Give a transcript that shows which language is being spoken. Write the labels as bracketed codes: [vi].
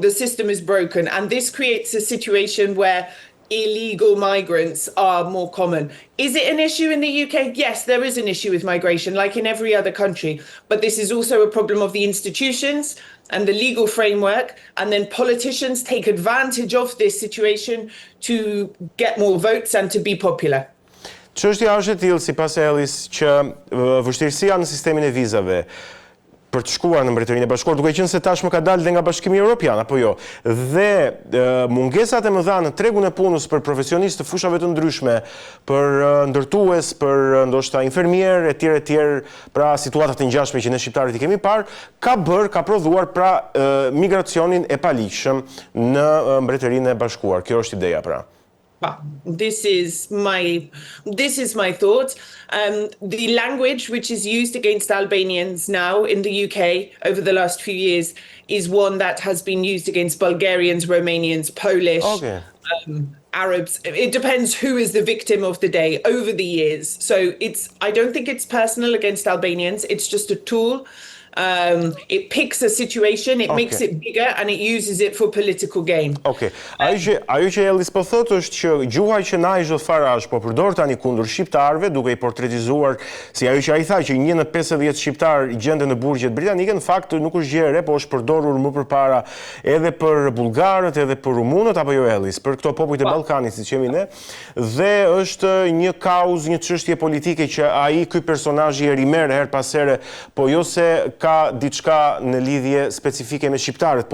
[en] The system is broken. And this creates a situation where illegal migrants are more common. Is it an issue in the UK? Yes, there is an issue with migration, like in every other country. But this is also a problem of the institutions and the legal framework. And then politicians take advantage of this situation to get more votes and to be popular. [sq] Çështja është e tillë, sipas Ellis, që vështirësia në sistemin e vizave për të shkuar në Mbretërinë e Bashkuar, duke qenë se tashmë ka dalë dhe nga Bashkimi Evropian, apo jo, dhe mungesat e mëdha në tregun e punës për profesionistë të fushave të ndryshme, për ndërtues, për ndoshta infermier, etj, pra situatat e ngjashme që ne shqiptarët i kemi parë, ka prodhuar pra migracionin e paligjshëm në Mbretërinë e Bashkuar. Kjo është ideja pra. [en] This is my thought. The language which is used against Albanians now in the UK over the last few years is one that has been used against Bulgarians, Romanians, Polish, Arabs. It depends who is the victim of the day over the years. So I don't think it's personal against Albanians. It's just a tool. It picks a situation, it makes it bigger, and it uses it for political gain. [sq] Ajo që Ellis po thotë është që gjuha që Nigel Farage po përdor tani kundër shqiptarëve, duke i portretizuar si ajo që ai tha që 1 në 50 shqiptar gjenden në burgjet britanike, në fakt nuk është gjë e re, po është përdorur më përpara edhe për bullgarët, edhe për rumunët, apo jo Ellis, për këto popujt e Ballkanit, siç jemi ne, dhe është një kauzë, një çështje politike që ai ky personazh i rimer her pas here, po jo se ka diçka në lidhje specifike me shqiptarët.